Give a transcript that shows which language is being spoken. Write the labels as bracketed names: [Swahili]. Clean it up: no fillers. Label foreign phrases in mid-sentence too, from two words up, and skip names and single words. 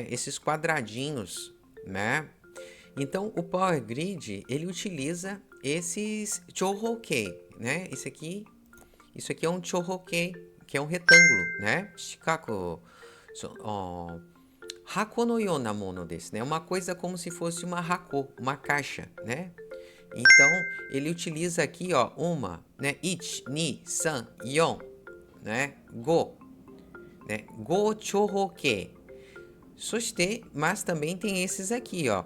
[Portuguese] Esses quadradinhos, né? Então, o Power Grid ele utiliza esses chōhokei, né? Isso aqui é um chōhokei, que é um retângulo, né? [Japanese] 四角、箱のようなものです, [Portuguese] né? Uma coisa como se fosse uma hako, uma caixa, né? Então, ele utiliza aqui, ó, né? 1, 2, 3, 4, né? Go, né? [Japanese] 五長方形. [Portuguese] Mas também tem esses aqui, ó.